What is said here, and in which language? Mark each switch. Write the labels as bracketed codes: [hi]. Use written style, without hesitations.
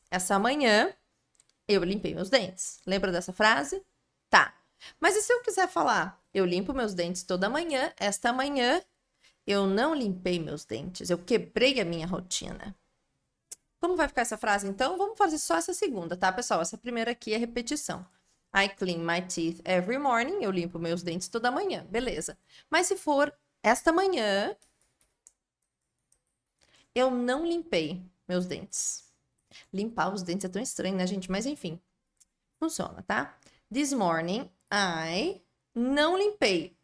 [pt] Essa manhã, eu limpei meus dentes. Lembra dessa frase? Tá. Mas e se eu quiser falar, eu limpo meus dentes toda manhã, esta manhã eu não limpei meus dentes, eu quebrei a minha rotina. Como vai ficar essa frase, então? Vamos fazer só essa segunda, tá, pessoal? Essa primeira aqui é repetição. [en] I clean my teeth every morning. [pt] Eu limpo meus dentes toda manhã. Beleza. Mas se for esta manhã, eu não limpei meus dentes. Limpar os dentes é tão estranho, né, gente? Mas enfim, funciona, tá? [en] This morning, I [pt] não limpei.